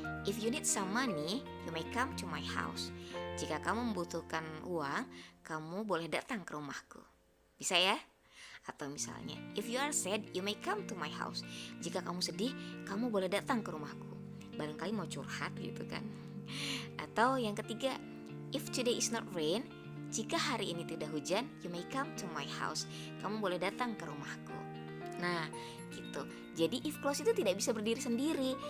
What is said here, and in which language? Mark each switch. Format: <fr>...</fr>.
<en>If you need some money, you may come to my house.</en> <id>Jika kamu membutuhkan uang, kamu boleh datang ke rumahku. Bisa ya? Atau misalnya,</id> <en>if you are sad, you may come to my house.</en> <id>Jika kamu sedih, kamu boleh datang ke rumahku. Barangkali mau curhat gitu kan. Atau yang ketiga,</id> <en>if today is not rain,</en> <id>Jika hari ini tidak hujan,</id> <en>you may come to my house.</en> <id>Kamu boleh datang ke rumahku. Nah, gitu. Jadi if clause itu tidak bisa berdiri sendiri.</id>